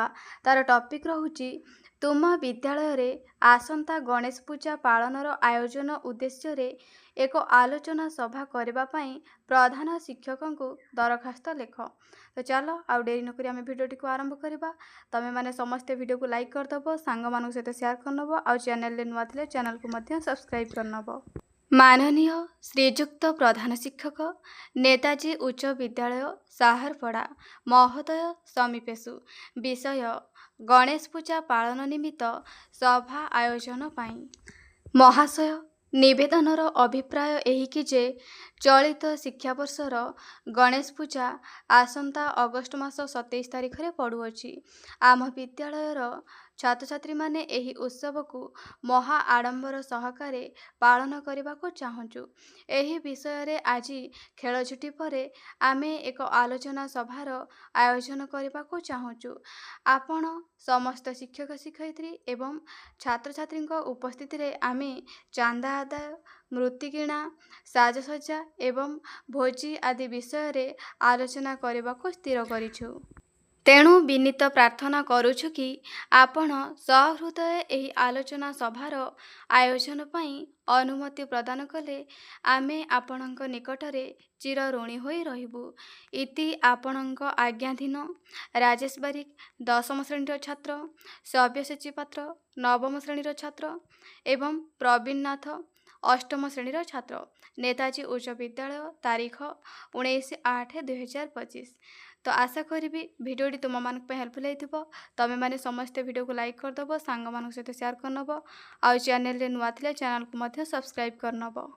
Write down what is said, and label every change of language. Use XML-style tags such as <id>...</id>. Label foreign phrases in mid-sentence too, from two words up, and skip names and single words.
<or>ତାର ଟପିକ୍ ରହୁଛି ତୁମ ବିଦ୍ୟାଳୟରେ ଆସନ୍ତା ଗଣେଶ ପୂଜା ପାଳନର ଆୟୋଜନ ଉଦ୍ଦେଶ୍ୟରେ ଏକ ଆଲୋଚନା ସଭା କରିବା ପାଇଁ ପ୍ରଧାନ ଶିକ୍ଷକଙ୍କୁ ଦରଖାସ୍ତ ଲେଖ। ତ ଚାଲ ଆଉ ଡେରି ନକରି ଆମେ ଭିଡ଼ିଓଟିକୁ ଆରମ୍ଭ କରିବା। ତମେମାନେ ସମସ୍ତେ ଭିଡ଼ିଓକୁ ଲାଇକ୍ କରିଦେବ, ସାଙ୍ଗମାନଙ୍କ ସହିତ ସେୟାର କରିନେବ, ଆଉ ଚ୍ୟାନେଲରେ ନୂଆ ଥିଲେ ଚ୍ୟାନେଲକୁ ମଧ୍ୟ ସବସ୍କ୍ରାଇବ୍ କରିନେବ। ମାନନୀୟ ଶ୍ରୀଯୁକ୍ତ ପ୍ରଧାନ ଶିକ୍ଷକ ନେତାଜୀ ଉଚ୍ଚ ବିଦ୍ୟାଳୟ ସାହରପଡ଼ା ମହୋଦୟ ସମୀପେଷୁ ବିଷୟ ଗଣେଶ ପୂଜା ପାଳନ ନିମିତ୍ତ ସଭା ଆୟୋଜନ ପାଇଁ ମହାଶୟ ନିବେଦନର ଅଭିପ୍ରାୟ ଏହିକି ଯେ ଚଳିତ ଶିକ୍ଷାବର୍ଷର ଗଣେଶ ପୂଜା ଆସନ୍ତା ଅଗଷ୍ଟ ମାସ 27 ତାରିଖ ରେ ପଡ଼ୁଅଛି। ଆମ ବିଦ୍ୟାଳୟର ଛାତ୍ର ଛାତ୍ରୀ ମାନେ ଏହି ଉତ୍ସବ କୁ ମହା ଆଡ଼ମ୍ବର ସହକାରେ ପାଳନ କରିବାକୁ ଚାହୁଁ। ଏହି ବିଷୟ ରେ ଆଜି ଖେଳ ଛୁଟି ପରେ ଆମେ ଏକ ଆଲୋଚନା ସଭାର ଆୟୋଜନ କରିବାକୁ ଚାହୁଁ। ଆପଣ ସମସ୍ତ ଶିକ୍ଷକ ଶିକ୍ଷୟିତ୍ରୀ ଏବଂ ଛାତ୍ର ଛାତ୍ରୀ ଉପସ୍ଥିତି ରେ ଆମେ ଚାନ୍ଦା ଆଦାୟ, ମୃତ୍ତିକିଣା, ସାଜସଜ୍ଜା ଏବଂ ଭୋଜି ଆଦି ବିଷୟ ରେ ଆଲୋଚନା କରିବାକୁ ସ୍ଥିର କରିଛୁ। ତେଣୁ ବିନୀତ ପ୍ରାର୍ଥନା କରୁଛୁ କି ଆପଣ ସହୃଦୟ ଏହି ଆଲୋଚନା ସଭାର ଆୟୋଜନ ପାଇଁ ଅନୁମତି ପ୍ରଦାନ କଲେ ଆମେ ଆପଣଙ୍କ ନିକଟରେ ଚିର ଋଣୀ ହୋଇ ରହିବୁ। ଇତି ଆପଣଙ୍କ ଆଜ୍ଞାଧୀନ ରାଜେଶ ବାରିକ 10ମ ଶ୍ରେଣୀର ଛାତ୍ର, ସବ୍ୟସାଚୀ ପାତ୍ର 9ମ ଶ୍ରେଣୀର ଛାତ୍ର ଏବଂ ପ୍ରବୀଣ ନାଥ 8ମ ଶ୍ରେଣୀର ଛାତ୍ର, ନେତାଜୀ ଉଚ୍ଚ ବିଦ୍ୟାଳୟ, ତାରିଖ 19/8/2025। ତ ଆଶା କରି ଭିଡ଼ିଓଟି ତୁମ ମାନଙ୍କ ହେଲ୍ପଫୁଲ ହୋଇଥିବ। ତମେ ମାନେ ସମସ୍ତ ଭିଡ଼ିଓ କୁ ଲାଇକ କରିଦେବ, ସାଙ୍ଗ ମାନଙ୍କ ସହିତ ସେୟାର କରିନେବ, ଆଉ ଚ୍ୟାନେଲ ରେ ନୂଆ ଥିଲେ ଚ୍ୟାନେଲ କୁ ମଧ୍ୟ ସବସ୍କ୍ରାଇବ କରିନେବ।</or>